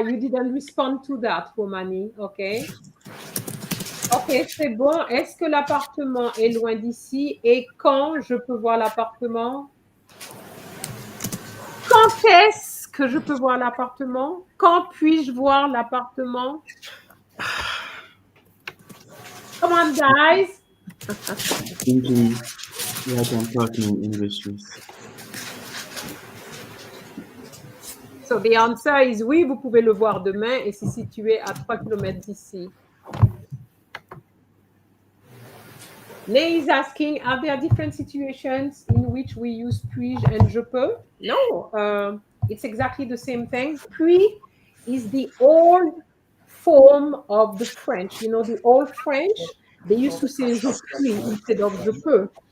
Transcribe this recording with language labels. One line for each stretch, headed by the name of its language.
English: You didn't respond to that, Romani.
French: OK. OK, c'est bon. Est-ce que l'appartement est loin d'ici? Et quand je peux voir l'appartement? Quand est-ce que je peux voir l'appartement? Quand puis-je voir l'appartement?
English: Come on, guys. thinking like I'm talking in English, miss. So the answer is
French: oui, vous pouvez le voir demain et c'est situé à 3 km d'ici.
English: Ney is asking, are there different situations in which we use puis and je peux? No, it's exactly the same thing. Puis is the old form of the French. You know, the old French, they used to say
French: je puis
English: instead of
French: je peux.